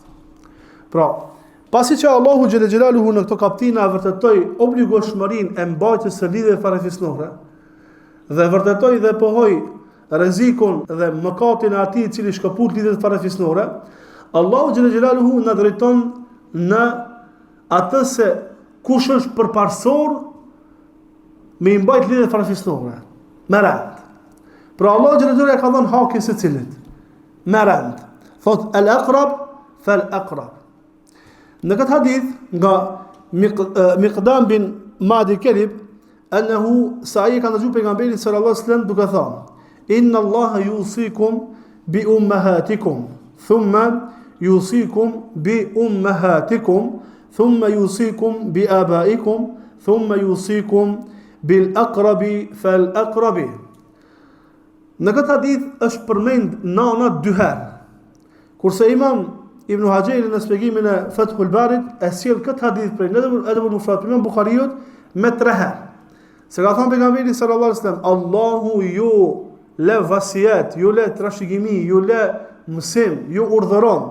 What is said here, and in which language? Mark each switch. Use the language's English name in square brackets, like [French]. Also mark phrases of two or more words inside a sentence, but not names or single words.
[Albanian] Pra, pasi që Allahu [Arabic] جل جلاله [Albanian] në këto kaptina vërtetoi obligueshmërinë e mbajtjes së lidhjeve farefisnore dhe vërtetoi dhe pohoi rrezikun dhe mëkatin e atij i cili shkëput lidhjet farefisnore, Allahu xhalla xhelaluhu na drejton në atë se kush është përparsor me i mbajt lidhjet farefisnore me rend. Pra Allah xhalla ka dhënë hakin secilit me rend. Thot [Arabic] الأقرب فالأقرب. [Albanian] Në këtë hadith nga Miqdam bin Madi Kelib, [Arabic] أنه سمع [Albanian] ka ndëgjuar pejgamberin [Arabic] صلى الله عليه وسلم [Albanian] duke thënë: [Arabic] إن الله يوصيكم بأمهاتكم ثم يوصيكم بأمهاتكم ثم يوصيكم بآبائكم ثم يوصيكم بالأقرب فالأقرب. [Albanian] Në këtë hadith është përmend nana 2 herë. Kurse Imam Ibn Hajeri në shpjegimin e Fathul Barit e sjell këtë hadith prej Adabul Mufrad Imam Buhariut me 3 herë. Se ka thënë pejgamberi [Arabic] صلى الله عليه وسلم, [Albanian] Allahu ju le vasiat, ju le trashëgimi, ju le mësim, ju urdhëron.